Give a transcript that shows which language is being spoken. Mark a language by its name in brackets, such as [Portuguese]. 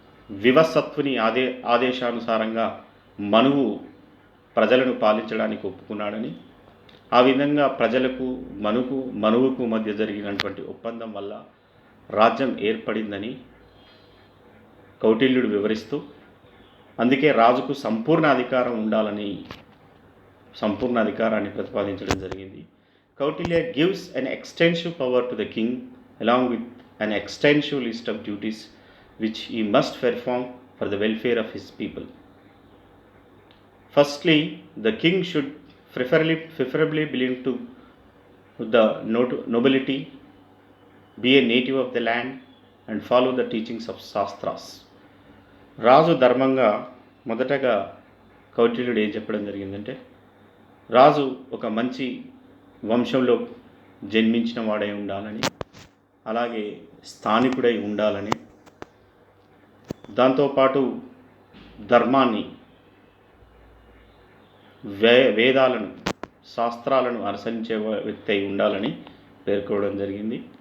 [Telugu] వివస్వత్తుని ఆదేశానుసారంగా మనువు ప్రజలను పాలించడానికి ఒప్పుకున్నాడని, ఆ విధంగా ప్రజలకు మనువుకు మధ్య జరిగినటువంటి ఒప్పందం వల్ల రాజ్యం ఏర్పడిందని కౌటిల్యుడు వివరిస్తూ, అందుకే రాజుకు సంపూర్ణ అధికారం ఉండాలని సంపూర్ణ అధికారాన్ని ప్రతిపాదించడం జరిగింది. [English] Kautilya gives an extensive power to the king along with an extensive list of duties which he must perform for the welfare of his people. Firstly, the king should preferably belong to the nobility, be a native of the land and follow the teachings of Shastras. [Telugu] రాజు ధర్మంగా మొదటగా కౌటిల్యుడు ఏం చెప్పడం జరిగిందంటే, రాజు ఒక మంచి వంశంలో జన్మించిన వాడై ఉండాలని, అలాగే స్థానికుడై ఉండాలని, దాంతోపాటు ధర్మాన్ని, వేదాలను, శాస్త్రాలను అనుసరించే వ్యక్తి అయి ఉండాలని పేర్కోవడం జరిగింది.